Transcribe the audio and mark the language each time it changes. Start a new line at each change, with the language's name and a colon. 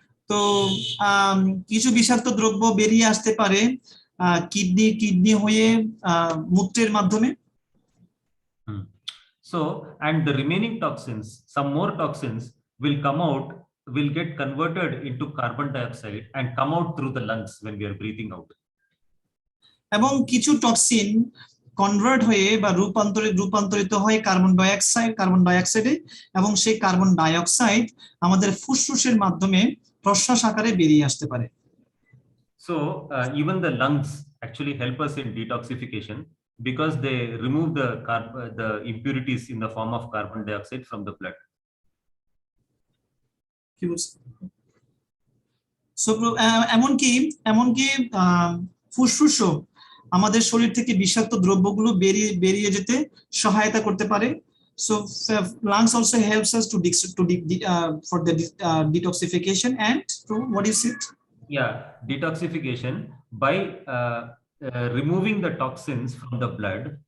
Bangla: তো কিছু বিষাক্ত দ্রব্য বেরিয়ে আসতে পারে কিডনি হয়ে মূত্রের মাধ্যমে।
English: So and the remaining toxins, some more toxins will get converted into carbon dioxide and come out through the lungs when we are breathing out.
Bangla: এবং কিছু টক্সিন কনভার্ট হয়ে বা রূপান্তরিত হয় কার্বন ডাইঅক্সাইডে, এবং সেই কার্বন ডাইঅক্সাইড আমাদের ফুসফুসের মাধ্যমে প্রশ্বাস আকারে বেরিয়ে আসতে পারে।
English: So even the lungs actually help us in detoxification because they remove the impurities in the form of carbon dioxide from the blood.
Bangla: So এমনকি ফুসফুসও আমাদের শরীর থেকে বিষাক্ত দ্রব্যগুলো বেরিয়ে যেতে সহায়তা করতে পারে।
English: So lungs also helps us for the detoxification and what is it? Yeah, detoxification by removing the toxins from the blood.